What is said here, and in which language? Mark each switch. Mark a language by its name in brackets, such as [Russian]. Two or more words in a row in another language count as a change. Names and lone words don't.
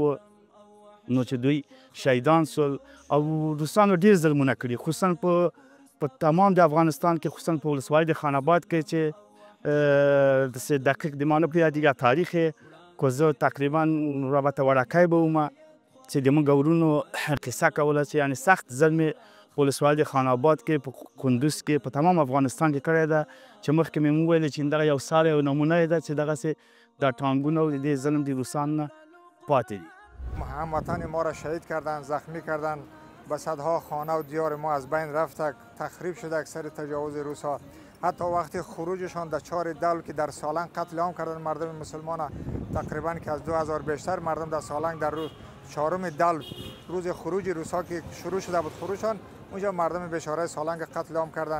[Pashto] نو چې دوی شهیدان سول او روسانو ډېر ظلمونه کړي، خصوصا په تمام د افغانستان کې، خصوصا په ولسوالۍ د خان آباد کې چې داسې دقیق د ما نه په یادېږي تاریخ یې، خو زه تقریبا رابطه وړکی به وم چې د موږ ورونو قصه کوله چې یعنې سخت ظلم یې په ولسوالۍ د خان آباد کې، په کندوز کې، په تمام افغانستان کې کړی ده. چې مخکې مې وویلې چې دغه یو سال یو نمونه یې ده چې دغسې دا ټانګونه او د دې ظلم د روسان نه پاتې دي. [Persian] هموطن ما را شهید کردند، زخمی کردند، به صدها خانه و دیار ما از بین رفت، تخریب شده اکثر تجاوز روسا. حتی وقتی خروجشان در 4 دل که در سالنگ قتل عام کردن مردم مسلمان، تقریبا که از 2000 بیشتر مردم در سالنگ در روز 4 دل روز خروج روسا که شروع شده بود خروجشان، اونجا مردم بیچاره سالنگ قتل عام کردن.